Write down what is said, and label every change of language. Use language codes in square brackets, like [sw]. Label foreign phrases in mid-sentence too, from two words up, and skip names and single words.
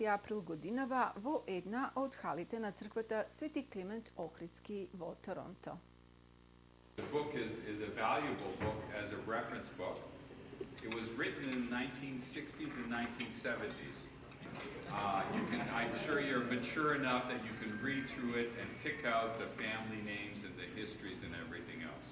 [mk] април годинава во една од халите на црквата Свети Климент Охридски во Торонто. [en] The book is a valuable book as a reference book. It was written in the 1960s and 1970s. I'm sure you're mature enough that you can read through it and pick out the family names and the histories and everything else.